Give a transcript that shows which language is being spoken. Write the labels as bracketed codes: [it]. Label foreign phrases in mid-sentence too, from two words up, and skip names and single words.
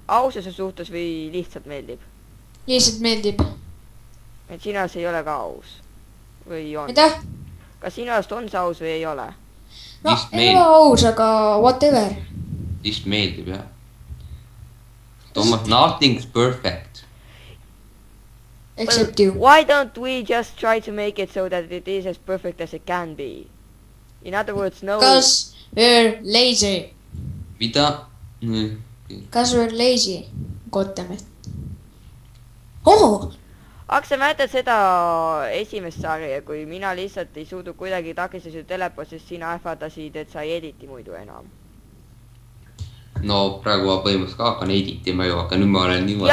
[et] aususe suhtes või lihtsalt meeldib ? lihtsalt meeldib . et sinu arust ei ole ka aus ? või on ? aitäh . kas sinu arust on see aus või ei ole ? no Vist ei ole aus , aga whatever . vist meeldib jah . Toomas , [en] nothing's perfect . Except you . Why don't we just try to make it so that it is as perfect as it can be ? In other words , no . Cause we're lazy . [et] mida ? [en] Cause we're lazy . Goddamn . oh , [et] Aksel , mäletad seda esimest sarja , kui mina lihtsalt ei suutnud kuidagi takistada su teleport , sest sina ähvardasid , et sa ei editi muidu enam . no praegu ma põhimõtteliselt ka hakkan editima ju , aga nüüd ma olen niimoodi .